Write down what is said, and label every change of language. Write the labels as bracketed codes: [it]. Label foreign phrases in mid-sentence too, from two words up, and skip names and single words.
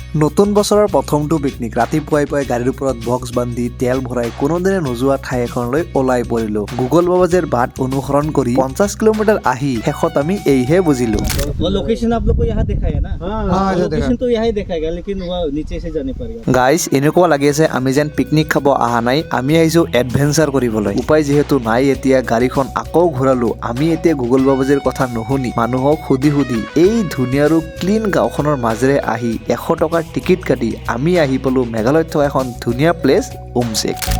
[as] নতুন বছৰৰ প্ৰথমটো পিকনিক ৰাতিপুৱাই পুৱাই গাড়ীৰ ওপৰত বক্স বান্ধি তেল ভৰাই কোনোদিনে নোযোৱা ঠাই এখনলৈ ওলাই পৰিলো। গুগল বাবাজেৰ বাট অনুসৰণ কৰি 50 কিলোমিটাৰ আহি শেষত আমি এইহে বুজিলো। [hi] लोकेशन आप लोग को यहाँ दिखाया ना? हाँ, लोकेशन तो यहाँ ही दिखाएगा, लेकिन वह नीचे से जाने पड़ेगा। [as] গাইজ এনেকুৱা লাগি আছে আমি যেন পিকনিক খাব অহা নাই, আমি আহিছো এডভেঞ্চাৰ কৰিবলৈ। উপায় যিহেতু নাই এতিয়া গাড়ীখন আকৌ ঘূৰালো। আমি এতিয়া গুগল বাবাজেৰ কথা নুশুনি মানুহক সুধি এই ধুনীয়া আৰু ক্লিন গাঁওখনৰ মাজেৰে আহি 100 টকাৰ টিকিট কাটি আমি আহি পালো মেঘালয়ত থকা এখন ধুনীয়া প্লেচ উমচেক।